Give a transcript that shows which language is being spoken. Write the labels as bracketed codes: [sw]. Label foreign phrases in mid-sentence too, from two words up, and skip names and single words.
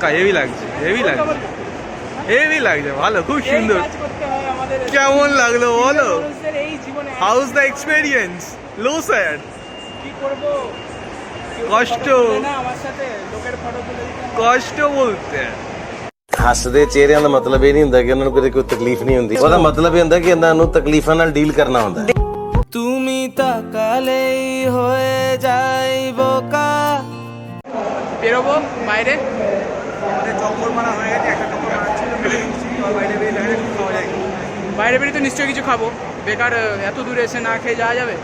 [bn] হেভি লাগছে, হেভি লাগছে, হেভি লাগছে, ভালো, খুব সুন্দর। কেমন লাগলো বলো? [en] How's the experience? [bn] লো স্যার, কি করব, কষ্ট, না আমার সাথে লোকের ফটো তুলে দিতে। কষ্ট বলতে [pa] ਹੱਸਦੇ ਚਿਹਰਿਆਂ ਦਾ ਮਤਲਬ ਇਹ ਨਹੀਂ ਹੁੰਦਾ ਕਿ ਉਹਨਾਂ ਨੂੰ ਕਦੇ ਕੋਈ ਤਕਲੀਫ ਨਹੀਂ ਹੁੰਦੀ। ਉਹਦਾ ਮਤਲਬ ਇਹ ਹੁੰਦਾ ਕਿ ਇਹਨਾਂ ਨੂੰ ਤਕਲੀਫਾਂ ਨਾਲ ਡੀਲ ਕਰਨਾ ਹੁੰਦਾ ਹੈ। [bn] তুমি তাকালেই হয়ে যাই বোকা। বেরোবো বাইরে, আমাদের চক্কর মারা হয়ে গেছে, একটা চক্কর মারা ছিল, বাইরে বেরিয়ে দেখে একটু খাওয়া যায়। বাইরে বেরিয়ে তো নিশ্চয়ই কিছু খাবো, বেকার এত দূরে এসে না খেয়ে যাওয়া যাবে।